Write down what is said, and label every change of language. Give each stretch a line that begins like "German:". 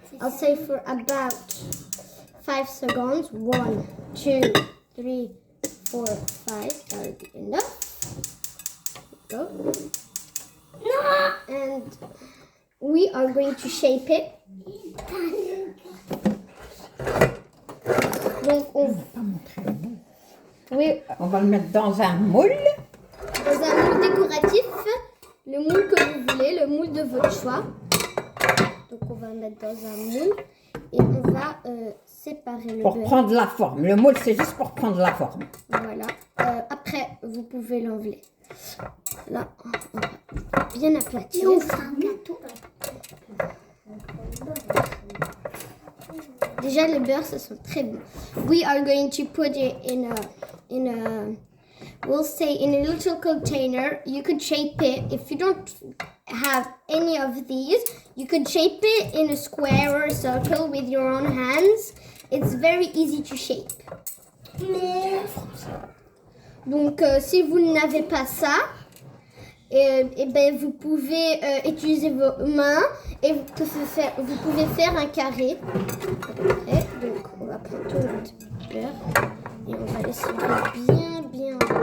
English: I'll say for about 5 seconds. 1, 2, 3, 4, 5. That'll be enough. Go. And we are going to shape it.
French: Donc On va pas montrer le moule. oui, On va le mettre dans un moule. dans un moule décoratif, le moule que vous voulez, le moule de votre choix. Donc on va le mettre dans un moule et on va séparer le Pour beurre. prendre la forme. Le moule, c'est juste pour prendre la forme. Voilà. Après, vous pouvez l'enlever. Là, on va bien aplatir. Déjà, le beurre, ça sent très bon.
English: We are going to put it in a, we'll say in a little container. You could shape it. If you don't have any of these, you could shape it in a square or a circle with your own hands. It's very easy to shape.
French: Donc, si vous n'avez pas ça, ben, vous pouvez utiliser vos mains et vous pouvez faire un carré. Après, donc, on va prendre tout notre beurre et on va l'essuyer bien.